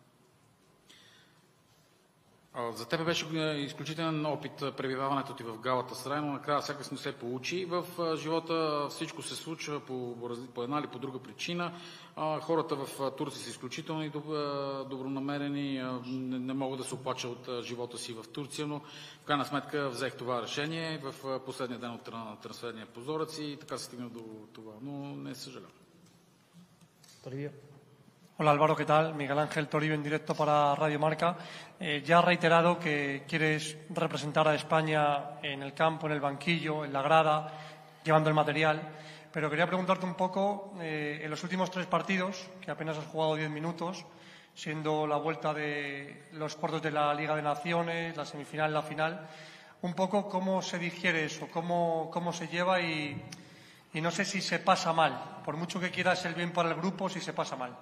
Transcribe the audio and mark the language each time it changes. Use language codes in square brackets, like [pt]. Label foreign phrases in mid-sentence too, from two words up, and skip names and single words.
[bg] За тебе беше изключителен опит пребиваването ти в Галатасарай, но накрая сякаш не се получи. В живота всичко се случва по една или по друга причина. Хората в Турция са изключително добронамерени, не могат да се оплача от живота си в Турция, но в крайна сметка взех това решение в последния ден от трансферния прозорец и така се стигна до това, но не съжалявам. [es] Hola Álvaro, ¿qué tal? Miguel Ángel Toribio en directo para Radio Marca. Ya has reiterado que quieres representar a España en el campo, en el banquillo, en la grada, llevando el material. Pero quería preguntarte un poco, en los últimos 3 partidos, que apenas has jugado 10 minutos, siendo la vuelta de los cuartos de la Liga de Naciones, la semifinal, la final, un poco cómo se digiere eso, cómo se lleva y no sé si se pasa mal, por mucho que quieras el bien para el grupo, si se pasa mal.